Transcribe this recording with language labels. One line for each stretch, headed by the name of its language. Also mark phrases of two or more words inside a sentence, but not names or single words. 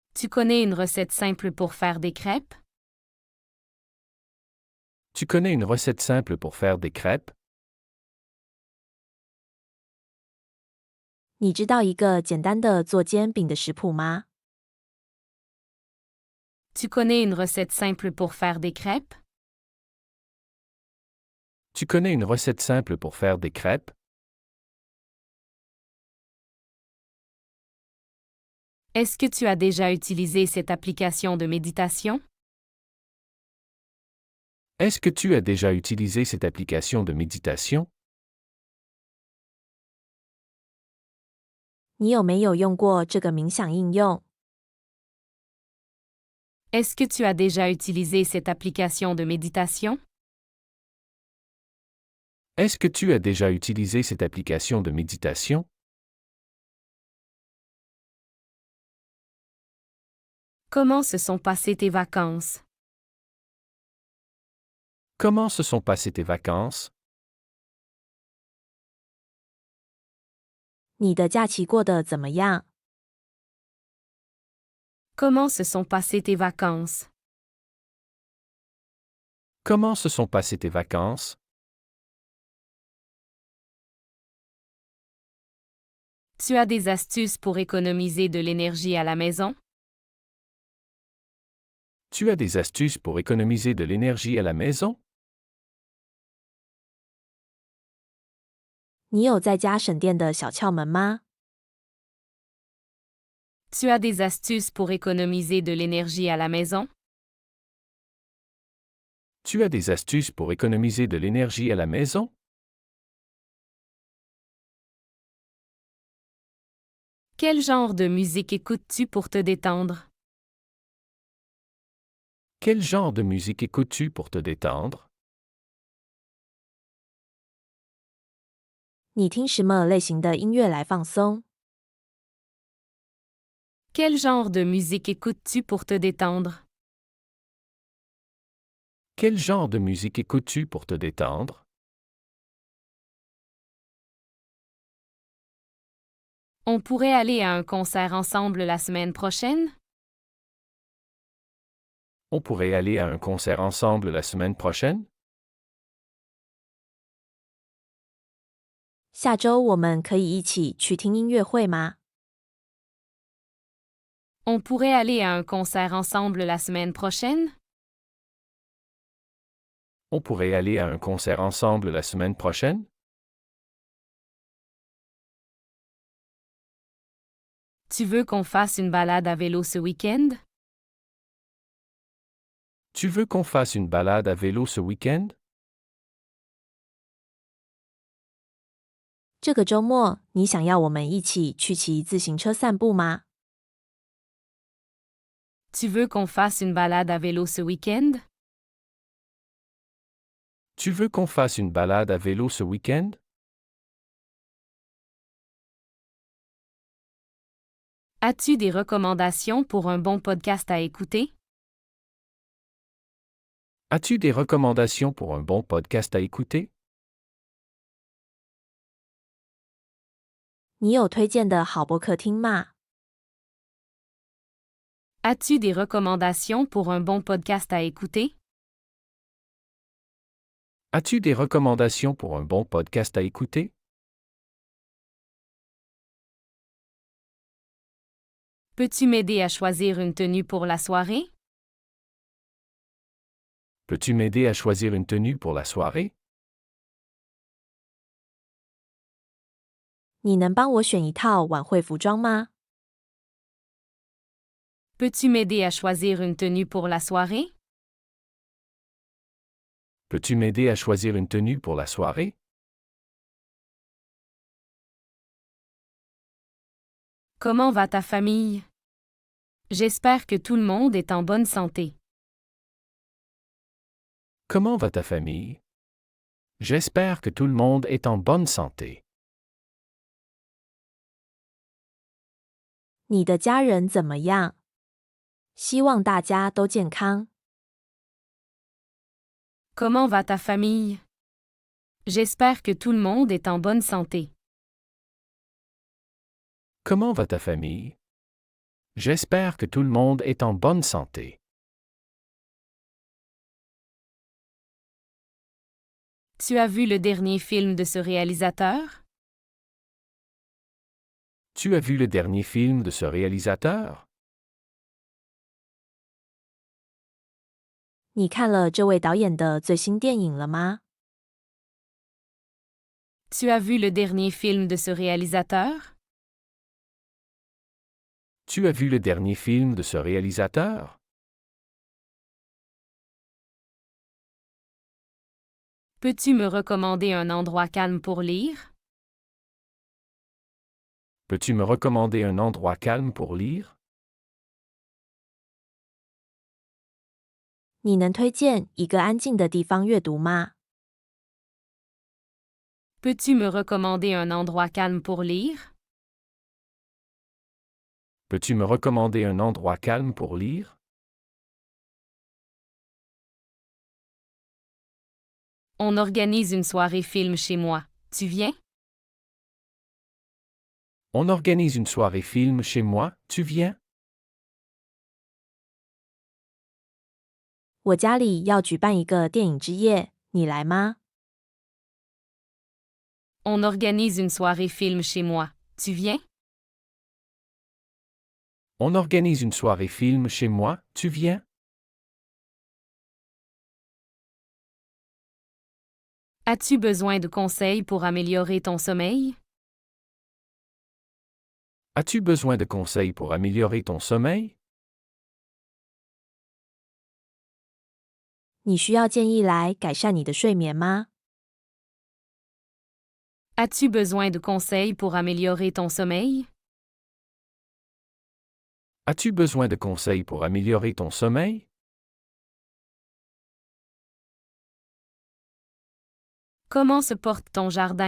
French: connais une recette simple pour faire des crêpes? Tu connais une recette simple pour faire des crêpes?
Chinese: 你知道一个简单的做煎饼的食谱吗？
French: Tu connais une recette simple pour faire des crêpes? Tu connais une recette simple pour faire des crêpes? Est-ce que tu as déjà utilisé cette application de méditation? Est-ce que tu as déjà utilisé cette application de méditation?
Chinese: 你有没有用过这个冥想应用？
French: Est-ce que tu as déjà utilisé cette application de méditation? Est-ce que tu as déjà utilisé cette application de méditation? Comment se sont passées tes vacances? Comment se sont passées tes vacances?
Chinese: 你的假期过得怎么样？
French: Comment se sont passées tes vacances? Comment se sont passées tes vacances? Tu as des astuces pour économiser de l'énergie à la maison? Tu as des astuces pour économiser de l'énergie à la maison?
Chinese: 你有在家省电的小窍门吗？
French: Tu as des astuces pour économiser de l'énergie à la maison? Tu as des astuces pour économiser de l'énergie à la maison? Quel genre de musique écoutes-tu pour te détendre? Quel genre de musique écoutes-tu pour te détendre?
Chinese: 你听什么类型的音乐来放松？
French: Quel genre de musique écoutes-tu pour te détendre? Quel genre de musique écoutes-tu pour te détendre? On pourrait aller à un concert ensemble la semaine prochaine? On pourrait aller à un concert ensemble la semaine prochaine?
Chinese: 下周我们可以一起去听音乐会吗？
French: On pourrait aller à un concert ensemble la semaine prochaine? On pourrait aller à un concert ensemble la semaine prochaine? Tu veux qu'on fasse une balade à vélo ce week-end? Tu veux qu'on fasse une balade à vélo ce week-end?
Chinese: 这个周末你想要我们一起去骑自行车散步吗？
French: Tu veux qu'on fasse une balade à vélo ce week-end? Tu veux qu'on fasse une balade à vélo ce week-end? As-tu des recommandations pour un bon podcast à écouter? As-tu des recommandations pour un bon podcast à écouter?
Chinese: 你有推荐的好播客听吗？
French: As-tu des recommandations pour un bon podcast à écouter? As-tu des recommandations pour un bon podcast à écouter? Peux-tu m'aider à choisir une tenue pour la soirée? Peux-tu m'aider à choisir une tenue pour la soirée?
Chinese: 你能帮我选一套晚会服装吗？
French: Peux-tu m'aider à choisir une tenue pour la soirée? Peux-tu m'aider à choisir une tenue pour la soirée? Comment va ta famille? J'espère que tout le monde est en bonne santé. Comment va ta famille? J'espère que tout le monde est en bonne santé.
Chinese: 你的家人怎么样？希望大家都健康。
French: Comment va ta famille? J'espère que tout le monde est en bonne santé. Comment va ta famille? J'espère que tout le monde est en bonne santé. Tu as vu le dernier film de ce réalisateur? Tu as vu le dernier film de ce réalisateur?
Chinese: 你看了这位导演的最新电影了吗？
French: Tu as vu le dernier film de ce réalisateur? Tu as vu le dernier film de ce réalisateur? Peux-tu me recommander un endroit calme pour lire? Peux-tu me recommander un endroit calme pour lire?
Chinese: 你能推荐一个安静的地方阅读吗？
French: Peux-tu me recommander un endroit calme pour lire? Peux-tu me recommander un endroit calme pour lire? On organise une soirée film chez moi. Tu viens? On organise une soirée film chez moi, tu viens?
Chinese: 我家里要举办一个电影之夜，你来吗？
French: On organise une soirée film chez moi. Tu viens? On organise une soirée film chez moi, tu viens? As-tu besoin de conseils pour améliorer ton sommeil? As-tu besoin de conseils pour améliorer ton sommeil?
Chinese: 你需要建议来改善你的睡眠吗？
French: As-tu besoin de conseils pour améliorer ton sommeil? As-tu besoin de conseils pour améliorer ton sommeil? Comment se porte ton jardin?